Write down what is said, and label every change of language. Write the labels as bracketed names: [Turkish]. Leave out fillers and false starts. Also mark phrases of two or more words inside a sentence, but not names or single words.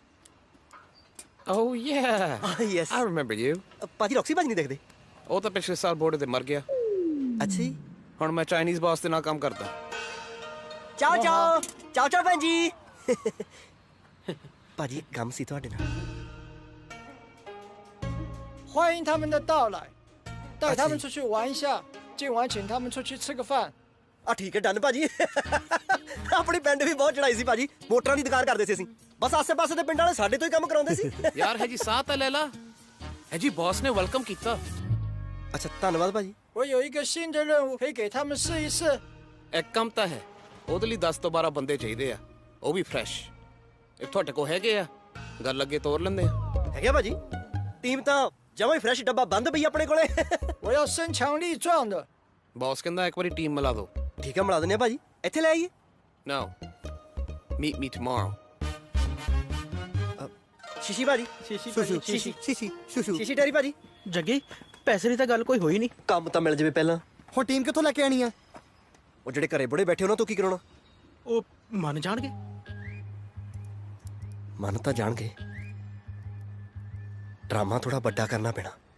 [English] Oh yeah. Yes. I remember you. [Punjabi] ਭਾਜੀ ਰੌਕਸੀ ਭਾਜੀ ਨਹੀਂ ਦੇਖਦੇ ਉਹ ਤਾਂ ਪਿਛਲੇ ਸਾਲ ਬੋਰਡ ਤੇ ਮਰ ਗਿਆ। ਅੱਛਾ ਜੀ। ਹੁਣ ਮੈਂ [English] Chinese boss [Punjabi] ਦੇ ਨਾਲ ਕੰਮ ਕਰਦਾ। ਚਾਓ ਚਾਓ ਚਾਓ ਚਾਓ ਭੈਣ ਜੀ ਭਾਜੀ ਕੰਮ ਸੀ ਤੁਹਾਡੇ ਨਾਲ [Chinese] 欢迎他们的到来，带他们出去玩一下，今晚请他们出去吃个饭。 [Punjabi] ਆ ਠੀਕ ਹੈ ਡਨ ਭਾਜੀ ਆਪਣੀ ਪਿੰਡ ਵੀ ਬਹੁਤ ਚੜਾਈ ਸੀ ਭਾਜੀ ਮੋਟਰਾਂ ਦੀ ਦੁਕਾਨ ਕਰਦੇ ਸੀ ਅਸੀਂ ਬਸ ਆਸੇ-ਪਾਸੇ ਦੇ ਪਿੰਡਾਂ ਵਾਲੇ ਸਾਡੇ ਤੋਂ ਹੀ ਕੰਮ ਕਰਾਉਂਦੇ ਸੀ ਯਾਰ ਹੈ ਜੀ ਸਾਹ ਤਾਂ ਲੈ ਲਾ ਹੈ ਜੀ ਬੌਸ ਨੇ ਵੈਲਕਮ ਕੀਤਾ ਅੱਛਾ ਧੰਨਵਾਦ ਭਾਜੀ [Chinese] 我有一个新的任务，可以给他们试一试。 [Punjabi] ਇੱਕ ਕੰਮ ਤਾਂ ਹੈ ਉਹਦੇ ਲਈ 10 ਤੋਂ 12 ਬੰਦੇ ਚਾਹੀਦੇ ਆ ਉਹ ਵੀ ਫਰੈਸ਼ ਇਹ ਤੁਹਾਡੇ ਕੋਲ ਹੈਗੇ ਆ ਗੱਲ ਅੱਗੇ ਤੋਰ ਲੈਂਦੇ ਆ ਹੈਗੇ ਭਾਜੀ ਟੀਮ ਤਾਂ ਜਮਾਂ ਹੀ ਫਰੈਸ਼ ਡੱਬਾ ਬੰਦ ਪਈ ਆਪਣੇ ਕੋਲੇ [Chinese] 我要身强力壮的。 [Punjabi] ਬੌਸ ਕਹਿੰਦਾ ਇੱਕ ਵਾਰੀ ਟੀਮ ਮਿਲਾ ਦਿਓ ਠੀਕ ਹੈ ਮਿਲਾ ਦਿੰਦੇ ਆ ਭਾਜੀ ਇੱਥੇ ਲੈ ਆਈਏ [English] No. Meet me tomorrow. [Punjabi] ਸ਼ੀਸ਼ੀ ਭਾਜੀ ਸ਼ੀਸ਼ੀ ਟੈਰੀ ਭਾਜੀ ਜੱਗੀ ਪੈਸੇ ਦੀ ਤਾਂ ਗੱਲ ਕੋਈ ਹੋਈ ਨਹੀਂ ਕੰਮ ਤਾਂ ਮਿਲ ਜਾਵੇ ਪਹਿਲਾਂ ਹੁਣ ਟੀਮ ਕਿੱਥੋਂ ਲੈ ਕੇ ਆਣੀ ਆ ਉਹ ਜਿਹੜੇ ਘਰੇ ਬੁੜੇ ਬੈਠੇ ਉਹਨਾਂ ਤੋਂ ਕੀ ਕਰਾਉਣਾ ਉਹ ਮੰਨ ਜਾਣਗੇ ਮੰਨ ਤਾਂ ਜਾਣਗੇ ਡਰਾਮਾ ਥੋੜਾ ਵੱਡਾ ਕਰਨਾ ਪੈਣਾ